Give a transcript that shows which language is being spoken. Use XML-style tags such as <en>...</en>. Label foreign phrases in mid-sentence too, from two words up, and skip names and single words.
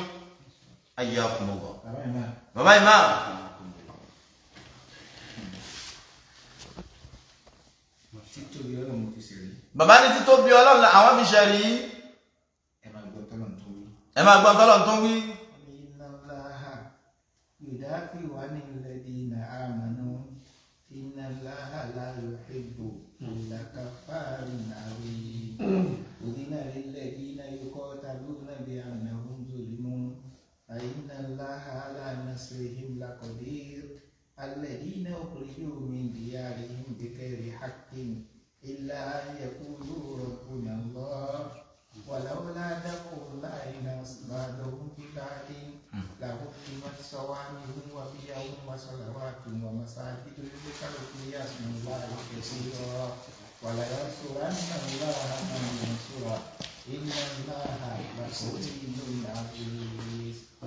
<yo>Ayé àkùnmọ̀gbọ̀. Bàbá ìmáà. Títóbi Ọlọ́run mo fi ṣe rí. Bàbá ní títóbi Ọlọ́run àwọn fi ṣe rí. Ẹ máa gbọ́ tọ́lọ̀ tó wí. Ẹ máa gbọ́ tọ́lọ̀ tó wí.</yo> <ar>إن الله يدافع عن الذين آمنوا. إن الله لا يحب كل كفار أثيم. أذن للذين يقاتلون بأنهم ظلموا. فإن الله على نصرهم لقدير. الذين أخرجوا من ديارهم بغير حق إلا أن يقولوا ربنا الله ولولا دفع الله الناس بعضهم ببعض لهدمت صوامع وبيع وصلوات ومساجد يذكر فيها اسم الله كثيرا ولينصرن الله من ينصره إن الله لقوي عزيز.</ar>